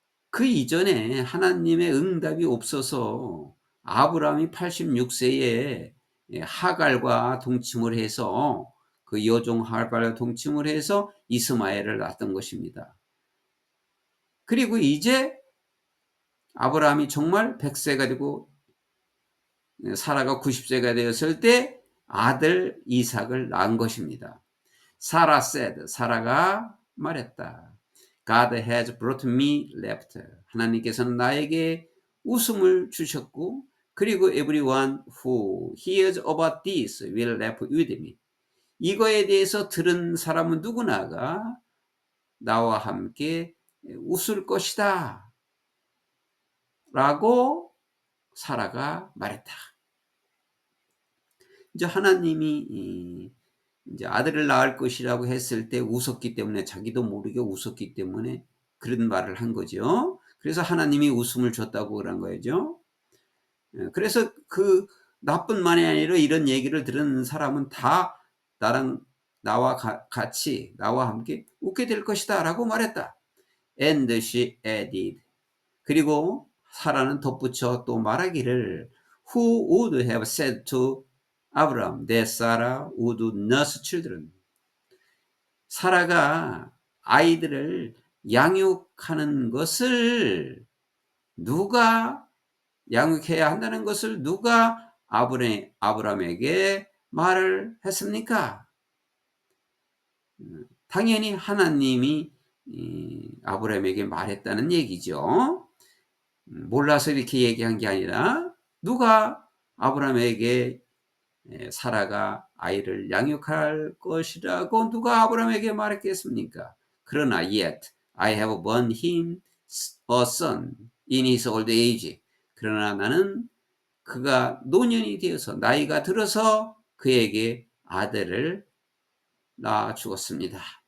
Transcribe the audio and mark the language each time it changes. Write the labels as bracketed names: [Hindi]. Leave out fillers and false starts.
[Korean] 그 이전에 하나님의 응답이 없어서 아브라함이 86세에 하갈과 동침을 해서 그 여종 하갈과 동침을 해서 이스마엘을 낳았던 것입니다. 그리고 이제 아브라함이 정말 100세가 되고 사라가 90세가 되었을 때 아들 이삭을 낳은 것입니다. 사라 [English] said, [Korean] 사라가 말했다. [English] God has brought me laughter. [Korean] 하나님께서는 나에게 웃음을 주셨고, 그리고 [English] everyone who hears about this will laugh with me. [Korean] 이거에 대해서 들은 사람은 누구나가 나와 함께 웃을 것이다 라고 사라가 말했다. 이제 하나님이 이제 아들을 낳을 것이라고 했을 때 웃었기 때문에, 자기도 모르게 웃었기 때문에 그런 말을 한 거죠. 그래서 하나님이 웃음을 줬다고 그런 거죠. 그래서 그 나뿐만이 아니라 이런 얘기를 들은 사람은 다 나와 같이 나와 함께 웃게 될 것이다 라고 말했다. [English] And she added. [Korean] 그리고 사라는 덧붙여 또 말하기를 [English] Who would have said to Abraham that Sarah would nurse children? [Korean] 사라가 아이들을 양육하는 것을 누가 양육해야 한다는 것을 누가 아브라함에게 말을 했습니까? 당연히 하나님이 아브라함에게 말했다는 얘기죠. 몰라서 이렇게 얘기한 게 아니라 누가 아브라함에게 사라가 아이를 양육할 것이라고 누가 아브라함에게 말했겠습니까? 그러나 [English] yet I have borne him a son in his old age. [Korean] 그러나 나는 그가 노년이 되어서 나이가 들어서 그에게 아들을 낳았습니다.